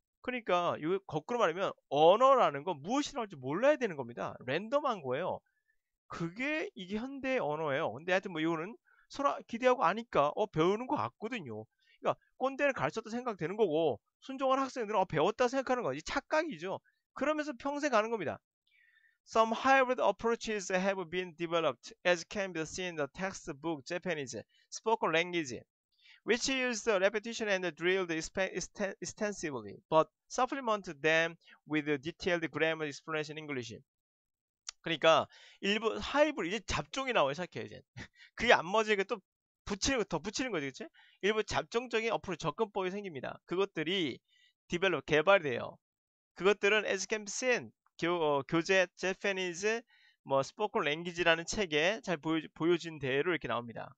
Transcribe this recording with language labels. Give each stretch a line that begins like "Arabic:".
Korean: 그러니까 이거 거꾸로 말하면 언어라는 건 무엇이 나올지 몰라야 되는 겁니다. 랜덤한 거예요. 그게 이게 현대 언어예요. 근데 하여튼 뭐 이거는 서로 기대하고 아니까 배우는 것 같거든요. 그러니까 꼰대를 가르쳤다 생각되는 거고 순종한 학생들은 배웠다 생각하는 거지 착각이죠. 그러면서 평생 가는 겁니다.
English: Some hybrid approaches have been developed, as can be seen in the textbook Japanese spoken language, which use the repetition and drilled extensively, but supplement them with detailed grammar explanation in English.
Korean: 그러니까 일부 하이브리드 이제 잡종이 나와요 시작해 이제 그게 안 맞으니까 또 더 붙이는 거지 그치? 일부 잡종적인 어플 접근법이 생깁니다. 그것들이 디벨롭 개발이 돼요. 그것들은
English: as can be seen
Korean: 교재 제페니즈 뭐 스포큰 랭귀지라는 책에 잘 보여진 대로 이렇게 나옵니다.